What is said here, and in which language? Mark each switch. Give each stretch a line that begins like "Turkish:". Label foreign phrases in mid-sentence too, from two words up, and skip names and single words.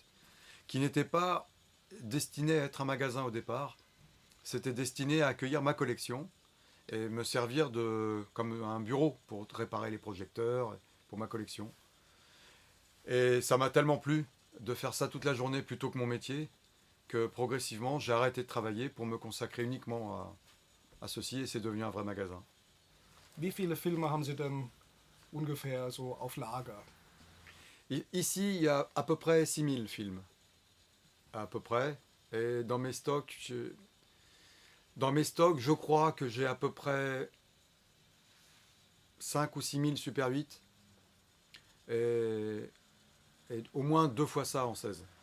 French: Qui n'était pas destiné à être un magasin au départ, c'était destiné à accueillir ma collection et me servir comme un bureau pour réparer les projecteurs, pour ma collection. Et ça m'a tellement plu de faire ça toute la journée plutôt que mon métier, que progressivement j'ai arrêté de travailler pour me consacrer uniquement à ceci, et c'est devenu un vrai magasin.
German: Wie viele Filme haben Sie denn ungefähr so auf Lager?
French: Ici, il y a à peu près 6000 films. À peu près. Et dans mes stocks, je crois que j'ai à peu près 5 ou 6000 Super 8. Et au moins 2 fois ça en 16.